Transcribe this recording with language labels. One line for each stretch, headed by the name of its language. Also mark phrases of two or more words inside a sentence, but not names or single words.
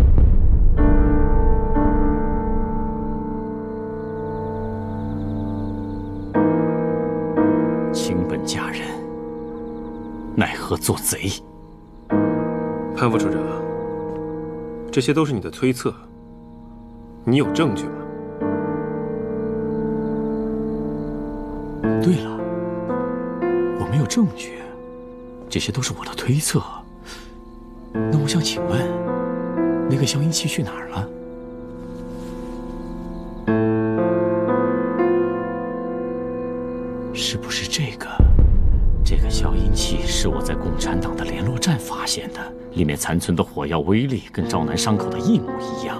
Chinese: 卿本佳人，奈何做賊？潘副處長，這些都是你的推測，你有證據嗎？對了，我沒有證據，這些都是我的推測。那我想請問，那個消音器去哪兒了？是不是這個？這個消音器是我在共產黨的聯絡站發現的，裡面殘存的火藥威力跟趙楠傷口的一模一樣。